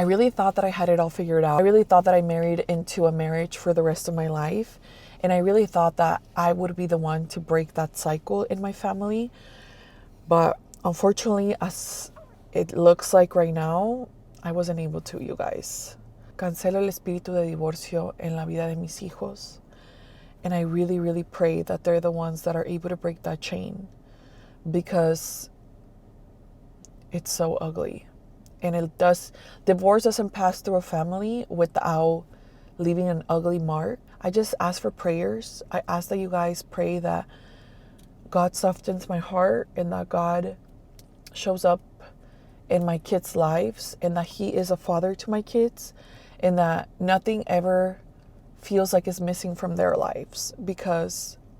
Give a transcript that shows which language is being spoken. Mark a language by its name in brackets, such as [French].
[English] I really thought that I had it all figured out. I really thought that I married into a marriage for the rest of my life. And I really thought that I would be the one to break that cycle in my family. But unfortunately, as it looks like right now, I wasn't able to, you guys. [Spanish] Cancelo el espíritu de divorcio en la vida de mis hijos. [English] And I really, really pray that they're the ones that are able to break that chain, because it's so ugly. And divorce doesn't pass through a family without leaving an ugly mark. I just ask for prayers. I ask that you guys pray that God softens my heart and that God shows up in my kids' lives and that he is a father to my kids and that nothing ever feels like it's missing from their lives, because